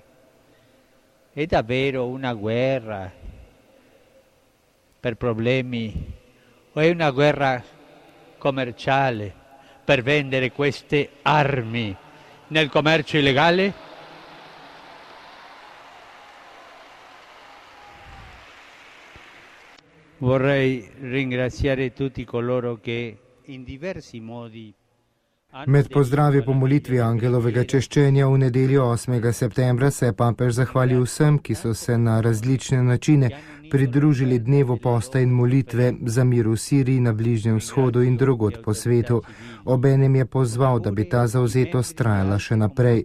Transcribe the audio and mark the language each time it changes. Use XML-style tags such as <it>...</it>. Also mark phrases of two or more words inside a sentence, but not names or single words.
<it>È davvero una guerra per problemi o è una guerra commerciale per vendere queste armi nel commercio illegale? Vorrei ringraziare tutti coloro che in diversi modi</it> <sl>Med pozdravi po molitvi angelovega češčenja v nedeljo 8. septembra se je papež zahvalil vsem, ki so se na različne načine pridružili dnevu posta in molitve za mir v Siriji, na Bližnjem vzhodu in drugod po svetu. Obenem je pozval, da bi ta zavzetost trajala še naprej.</sl>